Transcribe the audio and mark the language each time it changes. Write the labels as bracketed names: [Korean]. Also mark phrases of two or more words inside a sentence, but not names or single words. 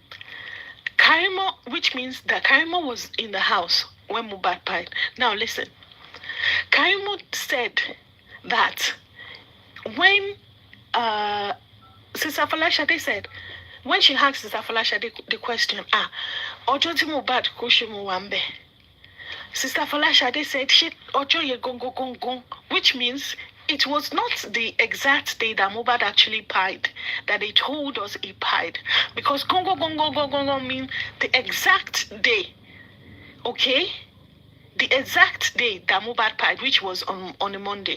[English] Karimot, which means that Karimot was in the house when Mohbad died. Now listen. Karimot said that when Sister Falashade said, when she asked Sister Falashade the question, [Yoruba] Ojo ti Mohbad ko se mo wambe. [English] Sister Falashade said, she [Yoruba] Ojo ye gong, [English] which means it was not the exact day that Mohbad actually died, that they told us he died. Because gongo mean the exact day. Okay? The exact day that Mohbad died, which was on a Monday.